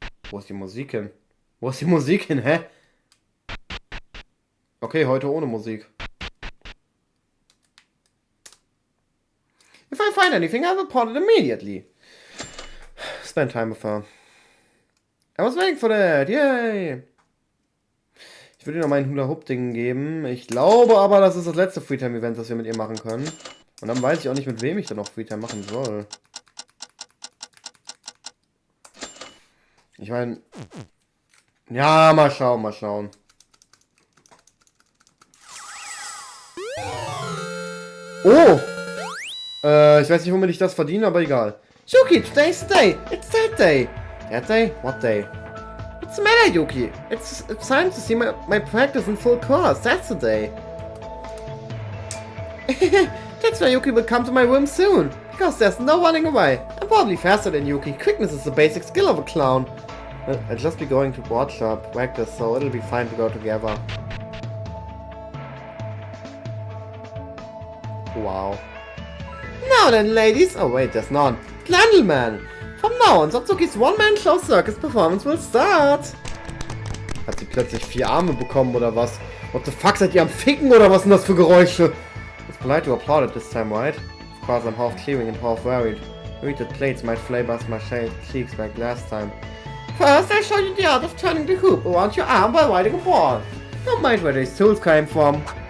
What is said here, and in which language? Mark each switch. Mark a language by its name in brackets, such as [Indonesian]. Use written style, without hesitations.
[German] Wo ist die Musik hin? Wo ist die Musik hin, hä? Okay, heute ohne Musik. [English] If I find anything, I'll report it immediately. Spend time with her. I was waiting for that, yay! [German] Ich würde ihr noch mein Hula-Hoop-Ding geben. Ich glaube aber, das ist das letzte Freetime-Event, das wir mit ihr machen können. Und dann weiß ich auch nicht, mit wem ich dann noch Freetime machen soll. Ich meine... Ja, mal schauen, mal schauen. Oh! Ich weiß nicht, womit ich das verdiene, aber egal. [English] Yuki, today's the day! It's that day! That day? What day? What's the matter, Yuki? It's time to see my practice in full course. That's the day. That's why Yuki will come to my room soon. Because there's no running away. I'm probably faster than Yuki. Quickness is the basic skill of a clown. I'll just be going to board shop practice, so it'll be fine to go together. Wow. Now then, ladies. Oh wait, there's none. Gentlemen. From now on, Satsuki's one-man-show circus performance will start. [German] Hat sie plötzlich 4 Arme bekommen oder was? [English] What the fuck, [German] seid ihr am Ficken oder was sind das für Geräusche? [English] It's polite to applaud it this time, right? Of course, I'm half clearing and half worried. Worried that plates might flavor my cheeks like last time. First, I'll show you the art of turning the hoop around your arm while riding a ball. Don't mind where these tools came from.